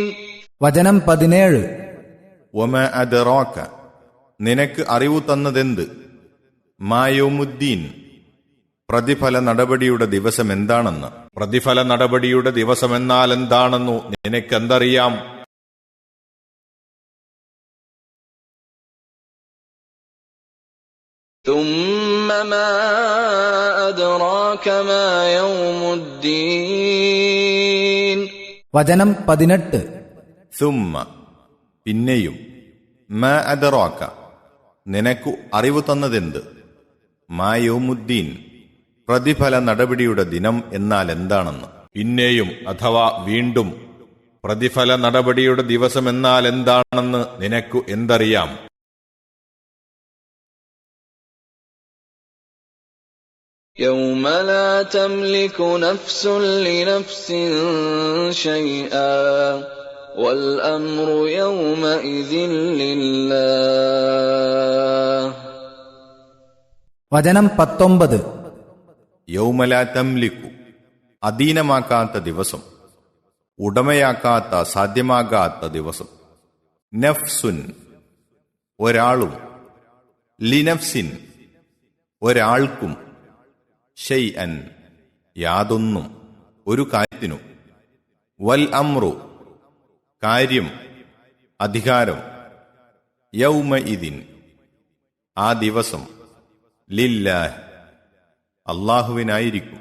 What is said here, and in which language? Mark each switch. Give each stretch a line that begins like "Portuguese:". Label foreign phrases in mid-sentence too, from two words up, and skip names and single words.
Malayalam: വചനം 17.
Arabic: وما أدراك,
Malayalam: നിനക്ക് അറിവു തന്നതെന്ത്,
Arabic: ما يوم الدين,
Malayalam: പ്രതിഫല നടപടിയുടെ ദിവസം എന്താണെന്ന്. പ്രതിഫല നടപടിയുടെ ദിവസമെന്നാൽ എന്താണെന്നു നിനക്കെന്തറിയാം?
Arabic: ثم ما أدراك ما يوم الدين.
Malayalam: വചനം 18. സുമ്മ, പിന്നെയും,
Arabic: ما أدراك,
Malayalam: നിനക്കു അറിവു തന്നതെന്ത്,
Arabic: ما يوم الدين,
Malayalam: പ്രതിഫല നടപടിയുടെ ദിനം എന്നാൽ എന്താണെന്ന്. പിന്നെയും അഥവാ വീണ്ടും, പ്രതിഫല നടപടിയുടെ ദിവസം എന്നാൽ എന്താണെന്ന് നിനക്കു എന്തറിയാം?
Arabic: يوم لا تملك نفس لنفس شيئا والأمر يومئذ لله.
Malayalam: വചനം 19.
Arabic: يوم لا تملك,
Malayalam: അധീനമാക്കാത്ത ദിവസം, ഉടമയാക്കാത്ത, സാധ്യമാകാത്ത ദിവസം. നഫ്സുൻ, ഒരാളും, ലിനഫ്സിൻ, ഒരാൾക്കും, ഷൈഅൻ, യാതൊന്നും, ഒരു കാര്യത്തിനും,
Arabic: والأمر,
Malayalam: കാര്യം, അധികാരം, യൗമഇദിൻ, ആ ദിവസം, ലില്ലാഹ്, അല്ലാഹുവിനായിരിക്കും.